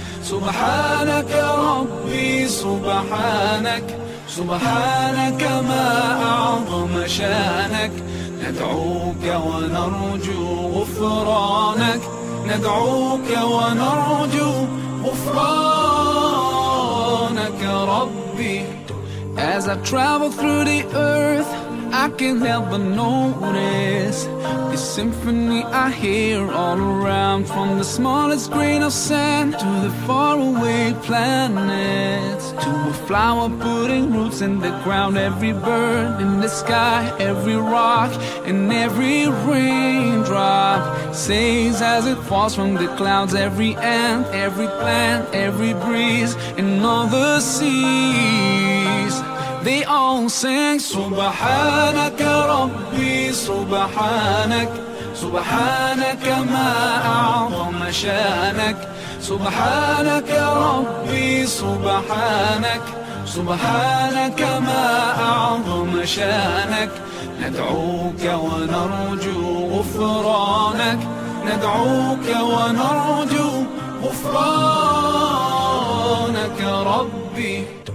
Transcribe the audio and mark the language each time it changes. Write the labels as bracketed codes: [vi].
[ar] سبحانك ربي سبحانك سبحانك ما أعظم شأنك ندعوك ونرجو غفرانك ندعوك ونرجو غفرانك ربي [en] As I travel through the earth I can't help but notice the symphony I hear all around from the smallest grain of sand to the faraway planets to a flower putting roots in the ground every bird in the sky every rock and every raindrop sings as it falls from the clouds every ant every plant every breeze and all the seas They all sing [ar] سبحانك ربي سبحانك سبحانك ما أعظم شأنك سبحانك ربي سبحانك سبحانك ما أعظم شأنك ندعوك ونرجو غفرانك ندعوك ونرجو غفرانك ربي